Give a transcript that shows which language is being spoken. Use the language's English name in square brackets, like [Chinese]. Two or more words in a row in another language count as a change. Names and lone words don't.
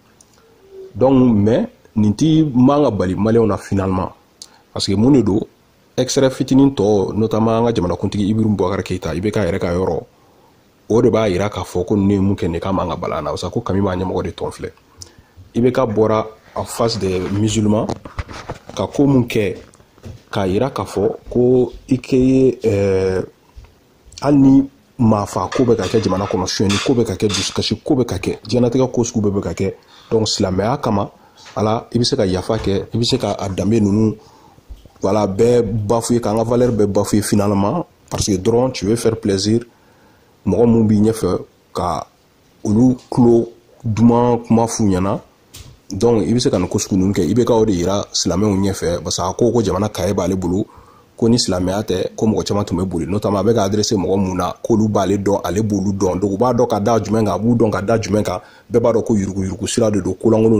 [French] donc mais [Bambara] nin ti man ka bali maliyɛnw na [French] finalement parce que [Bambara] mun de don extrait fitinin tɔ notamment an ka jamanakuntigi Ibiru Boubacar Keita IBK yɛrɛ ka yɔrɔ o de b'a yira k'a fɔ ko ne ye mun kɛ ne k'a man ka bala an na parce que ko Kami b'a ɲɛmɔgɔ de tɔn filɛ IBK bɔra [French] en face des musulmans [Bambara] ka ko mun kɛ k'a yira k'a fɔ ko i kɛ ye hali ni maafa ko bɛ ka kɛ jamana kɔnɔ suyɛnni ko bɛ ka kɛ dusukasi ko bɛ ka kɛ diɲɛnatigɛ ko sugu bɛɛ bɛ ka kɛ donc silamɛya kama ala i bɛ se ka yafa kɛ i bɛ se ka a danbe ninnu voilà bɛɛ bafouer k'an ka valeur bɛɛ [French] bafouer finalement parce que [Bambara] dɔrɔn [French] tu veux faire plaisir [Bambara] mɔgɔ mun b'i ɲɛfɛ ka olu tulo duman kuma f'u ɲɛna donc i bɛ se ka nin ko sugu ninnu kɛ i bɛ ka o de yira silamɛw ɲɛfɛ [French] parce que [Bambara] a ko jamana kaye b'ale bolo ko ni silamɛya tɛ ko mɔgɔ caman tun bɛ boli notamment a bɛ ka adressé mɔgɔ mun na k'olu b'ale dɔn ale b'olu dɔn donc u b'a dɔn ka da jumɛn kan a b'u dɔn ka da jumɛn kan bɛɛ b'a dɔn ko yuruguyurugu sira de don kolankolon